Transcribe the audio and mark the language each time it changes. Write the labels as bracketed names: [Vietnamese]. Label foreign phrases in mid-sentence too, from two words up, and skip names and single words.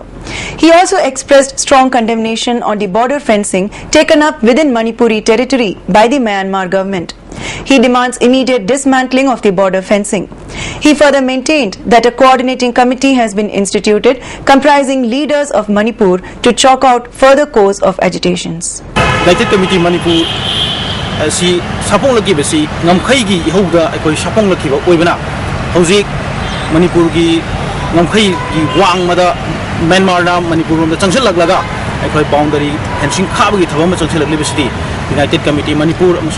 [English] He also expressed strong condemnation on the border fencing taken up within Manipuri territory by the Myanmar government. He demands immediate dismantling of the border fencing. He further maintained that a coordinating committee has been instituted comprising leaders of Manipur to chalk out further course of agitations. [Manipuri] United Committee Manipur si sapong lagi besi ngamkhai gi ihoda ekoi sapong laki ba oibana hojik Manipur gi ngamkhai gi wang mada Myanmar na Manipur rom da changsil laglaga ekoi [English] boundary fencing [Manipuri] khaba gi thabam changsil lagli besi United Committee Manipur amasung